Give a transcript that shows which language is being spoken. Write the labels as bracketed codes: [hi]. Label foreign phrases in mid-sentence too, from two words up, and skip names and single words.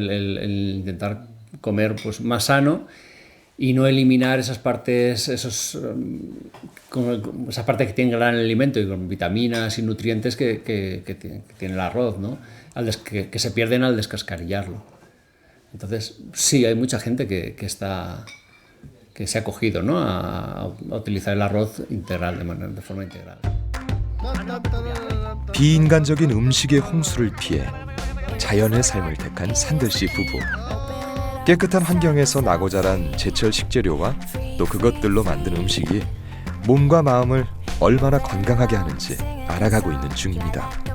[es] El intentar comer pues más sano y no eliminar esas partes, esas partes que tienen gran alimento y con vitaminas y nutrientes que tiene el arroz, ¿no? Que se pierden al descascarillarlo. Entonces, sí, hay mucha gente que se ha acogido, ¿no? a utilizar el arroz integral, de forma integral. [ko] 비인간적인 음식의 홍수를 피해 자연의 삶을 택한 산들씨 부부. 깨끗한 환경에서 나고 자란 제철 식재료와 또 그것들로 만든 음식이 몸과 마음을 얼마나 건강하게 하는지 알아가고 있는 중입니다.